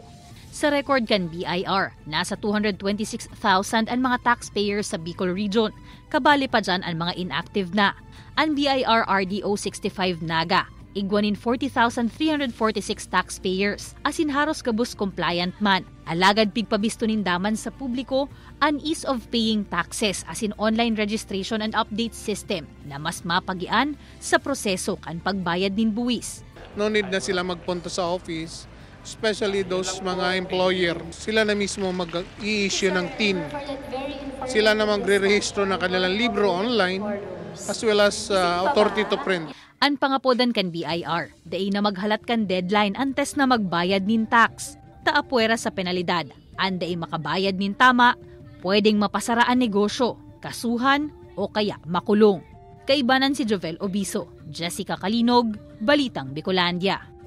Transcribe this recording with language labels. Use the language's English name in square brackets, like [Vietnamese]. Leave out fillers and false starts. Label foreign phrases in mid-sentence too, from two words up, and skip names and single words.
[Bikol] Sa record kan BIR, nasa 226,000 ang mga taxpayers sa Bicol Region. Kabali pa dyan ang mga inactive na. Ang BIR RDO 65 Naga, igwanin 40,346 taxpayers, asin haros kabus compliant man. Alagad pigpabisto nindaman sa publiko ang [English] ease of paying taxes [Bikol] asin [English] online registration and update system [Bikol] na mas mapagian sa proseso kan pagbayad nin buwis. [English] No need [Filipino] na sila magpunta sa office, [English] especially those [Filipino] mga employer. Sila na mismo mag-i-issue ng TIN. Sila na magre-rehistro ng kanilang libro online [English] as well as authority to print. [Bikol] Ang pangapodan kan BIR, daay na maghalat kan deadline antes na magbayad nin tax. Taapuera sa penalidad, anday makabayad nin tama, pwedeng mapasara ang negosyo, kasuhan o kaya makulong. Kaibanan si Jovel Obiso, Jessica Kalinog, Balitang Bicolandia.